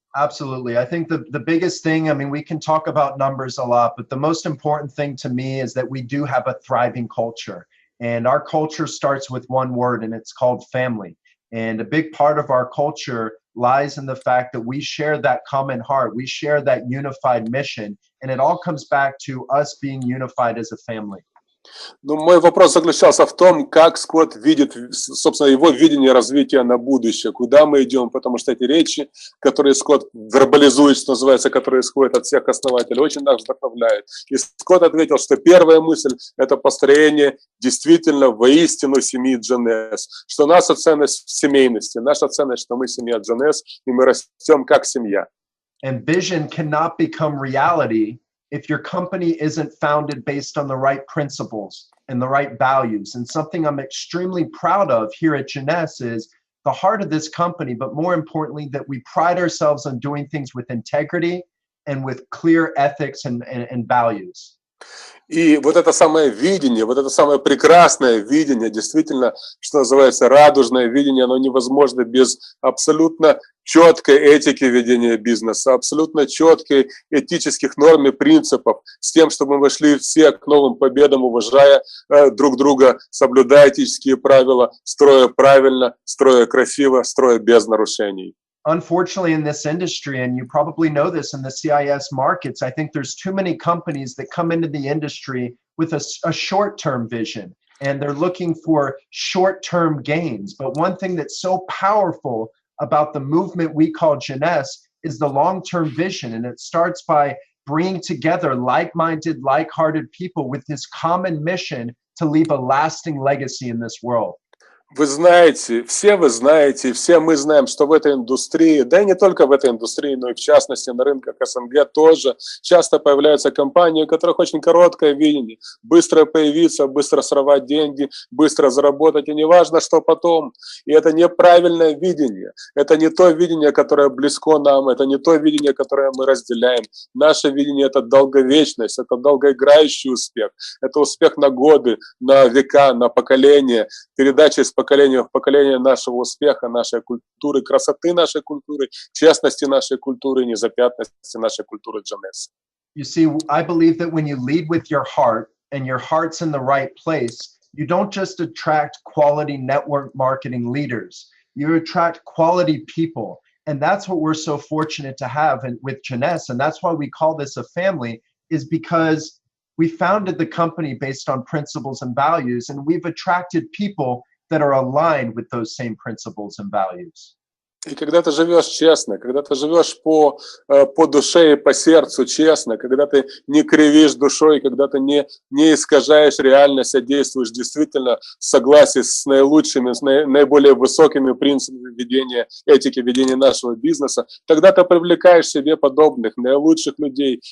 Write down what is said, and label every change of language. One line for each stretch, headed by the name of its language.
English: Absolutely. I think the biggest thing, I mean, we can talk about numbers a lot, but the most important thing to me is that we do have a thriving culture. And our culture starts with one word, and it's called family. And a big part of our culture lies in the fact that we share that common heart. We share that unified mission. And it all comes back to us being unified as a family.
Russian: Ну, мой вопрос заключался в том, как Скотт видит, собственно, его видение развития на будущее, куда мы идем, потому что эти речи, которые Скотт вербализует, что называется, которые исходят от всех основателей, очень нас вдохновляют. И Скотт ответил, что первая мысль – это построение действительно воистину семьи Jeunesse, что наша ценность в семейности, наша ценность, что мы семья Jeunesse, и мы растем как семья.
English: And vision cannot become reality if your company isn't founded based on the right principles and the right values. And something I'm extremely proud of here at Jeunesse is the heart of this company, but more importantly, that we pride ourselves on doing things with integrity and with clear ethics and values.
Russian: И вот это самое видение, вот это самое прекрасное видение, действительно, что называется, радужное видение, оно невозможно без абсолютно четкой этики ведения бизнеса, абсолютно четкой этических норм и принципов, с тем, чтобы мы шли все к новым победам, уважая друг друга, соблюдая этические правила, строя правильно, строя красиво, строя без нарушений.
English: Unfortunately, in this industry, and you probably know this in the CIS markets, I think there's too many companies that come into the industry with a short-term vision, and they're looking for short-term gains. But one thing that's so powerful about the movement we call Jeunesse is the long-term vision, and it starts by bringing together like-minded, like-hearted people with this common mission to leave a lasting legacy in this world.
Russian: Вы знаете, все мы знаем, что в этой индустрии, да и не только в этой индустрии, но и в частности на рынках СНГ тоже часто появляются компании, у которых очень короткое видение. Быстро появиться, быстро сорвать деньги, быстро заработать, и не важно, что потом. И это неправильное видение. Это не то видение, которое близко нам, это не то видение, которое мы разделяем. Наше видение – это долговечность, это долгоиграющий успех. Это успех на годы, на века, на поколения, передача из поколения в поколение нашего успеха, нашей культуры, красоты нашей культуры, честности нашей культуры, незапятнанности нашей культуры Jeunesse.
English: You see, I believe that when you lead with your heart and your heart's in the right place, you don't just attract quality network marketing leaders, you attract quality people. And that's what we're so fortunate to have with Jeunesse. And that's why we call this a family, is because we founded the company based on principles and values, and we've attracted people that are aligned with those same principles and values.
Russian: И когда ты живешь честно, когда ты живешь по душе и по сердцу честно, когда ты не кривишь душой, когда ты не искажаешь реальность, а действуешь действительно в согласии с наилучшими, с наиболее высокими принципами ведения, этики ведения нашего бизнеса, тогда ты привлекаешь себе подобных, наилучших людей.